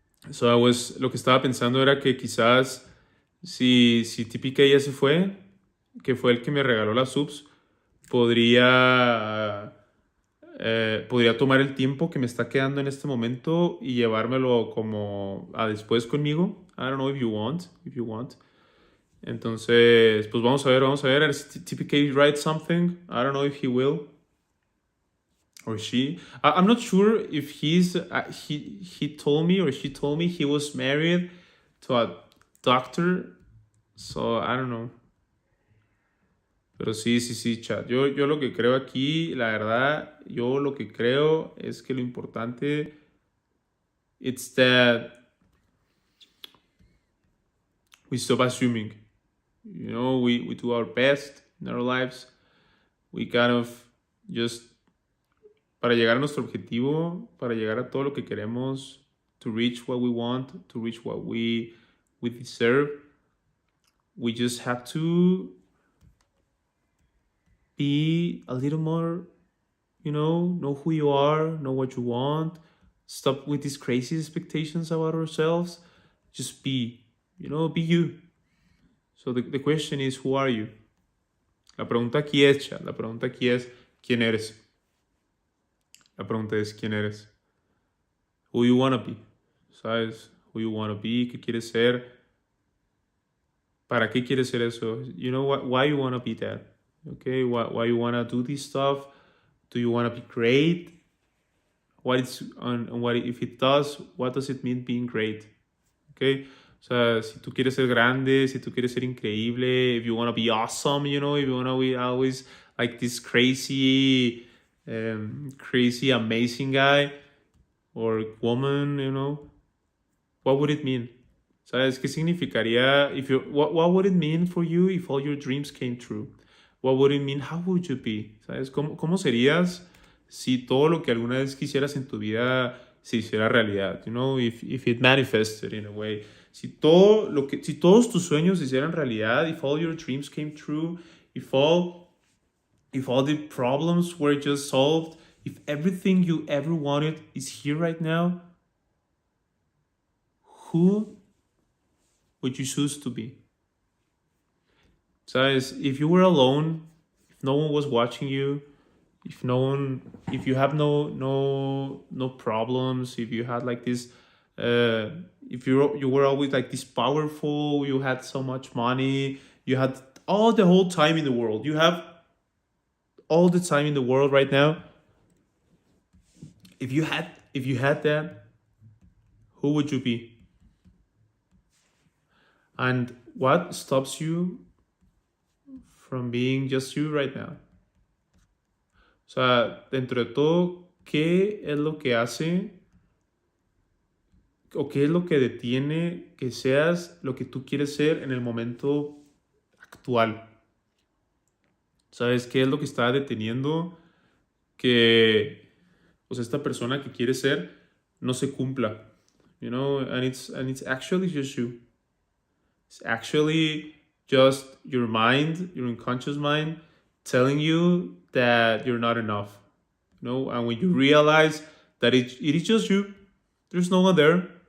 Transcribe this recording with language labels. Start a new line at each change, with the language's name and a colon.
Spanish: So lo que estaba pensando era que quizás si Típica ya se fue, que fue el que me regaló las subs, podría tomar el tiempo que me está quedando en este momento y llevármelo como a después conmigo.
English: I don't know if you want.
Spanish: Entonces, pues vamos a ver.
English: Si TPK writes something, I don't know if he will or she. I'm not sure if he told me or she told me he was married to a doctor, so I don't know.
Spanish: Pero sí, chat. Yo lo que creo aquí, la verdad, yo lo que creo es que lo importante,
English: it's that we stop assuming. We do our best in our lives. We kind of just,
Spanish: para llegar a nuestro objetivo, para llegar a todo lo que queremos,
English: to reach what we want, to reach what we deserve, we just have to be a little more, know who you are, know what you want, stop with these crazy expectations about ourselves, just be you. So the question is, who are you?
Spanish: La pregunta aquí es, ¿quién eres? La pregunta es, ¿quién eres?
English: Who you wanna be,
Spanish: ¿sabes?
English: Who you wanna be,
Spanish: ¿qué quieres ser? ¿Para qué quieres ser eso?
English: Why you wanna be that? Okay, why you wanna do this stuff? Do you wanna be great? If it does, what does it mean being great? Okay,
Spanish: o sea, si tú quieres ser grande, si tú quieres ser increíble,
English: if you wanna be awesome, if you wanna be always like this crazy, amazing guy or woman, what would it mean?
Spanish: ¿Sabes qué significaría?
English: What would it mean for you if all your dreams came true? What would it mean? How would you be?
Spanish: ¿Sabes? ¿Cómo serías si todo lo que alguna vez quisieras en tu vida se hiciera realidad?
English: If it manifested in a way.
Spanish: Si todos tus sueños se hicieran realidad,
English: if all your dreams came true, if all the problems were just solved, if everything you ever wanted is here right now, who would you choose to be?
Spanish: ¿Sabes?
English: If you were alone, if no one was watching you, if you have no problems, if you had like this, if you were always like this powerful, you had so much money, you had the whole time in the world, you have all the time in the world right now. If you had that, who would you be? And what stops you from being just you right now?
Spanish: O sea, dentro de todo, ¿qué es lo que hace o qué es lo que detiene que seas lo que tú quieres ser en el momento actual? ¿Sabes qué es lo que está deteniendo que, esta persona que quiere ser no se cumpla?
English: And it's actually just you. It's actually just your mind, your unconscious mind, telling you that you're not enough. And when you realize that it is just you, there's no one there.